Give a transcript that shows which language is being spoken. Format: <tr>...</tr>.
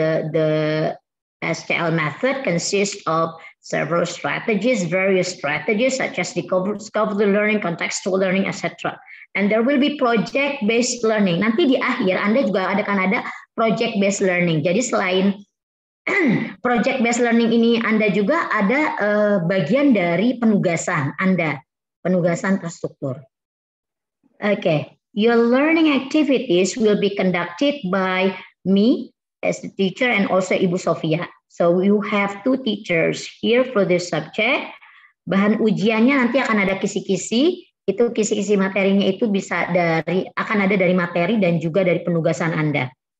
<en>The STL method consists of several strategies, various strategies such as discovery learning, contextual learning, etc. And there will be project-based learning.</en> <id>Nanti di akhir Anda juga akan ada project-based learning. Jadi selain project-based learning ini Anda juga ada bagian dari penugasan Anda, penugasan terstruktur.</id> <en>Okay, your learning activities will be conducted by me as the teacher and also Ibu Sofia. So you have 2 teachers here for this subject.</en> <id>Bahan ujiannya nanti akan ada kisi-kisi. Itu kisi-kisi materinya itu bisa akan ada dari materi dan juga dari penugasan Anda.</id>